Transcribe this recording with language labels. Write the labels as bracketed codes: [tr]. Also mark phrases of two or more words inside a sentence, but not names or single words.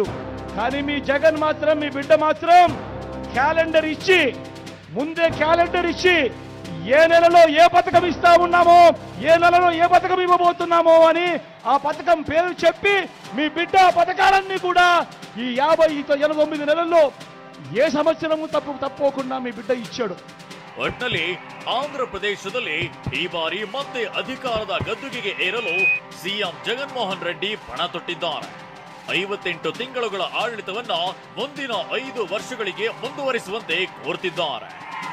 [te] కానీ మీ జగన్ మాత్రం, మీ బిడ్డ మాత్రం క్యాలెండర్ ఇచ్చి, ముందే క్యాలెండర్ ఇచ్చి ఏ నెలలో ఏ పథకం ఇస్తా ఉన్నామో, ఏ నెలలో ఏ పథకం ఇవ్వబోతున్నామో అని ఆ పథకం పేరు చెప్పి మీ బిడ్డ పథకాలన్నీ కూడా ఈ 50-89 నెలల్లో ఏ సంవత్సరము తప్పకుండా మీ బిడ్డ ఇచ్చాడు. [kn] ಒಟ್ನಲ್ಲಿ ಆಂಧ್ರಪ್ರದೇಶದಲ್ಲಿ ಈ ಬಾರಿ ಮತ್ತೆ ಅಧಿಕಾರದ ಗದ್ದುಗೆಗೆ ಏರಲು ಸಿಎಂ ಜಗನ್ಮೋಹನ್ ರೆಡ್ಡಿ ಪಣ ತೊಟ್ಟಿದ್ದಾರೆ. 58 ತಿಂಗಳುಗಳ ಆಡಳಿತವನ್ನ ಮುಂದಿನ 5 ವರ್ಷಗಳಿಗೆ ಮುಂದುವರಿಸುವಂತೆ ಕೋರ್ತಿದ್ದಾರೆ.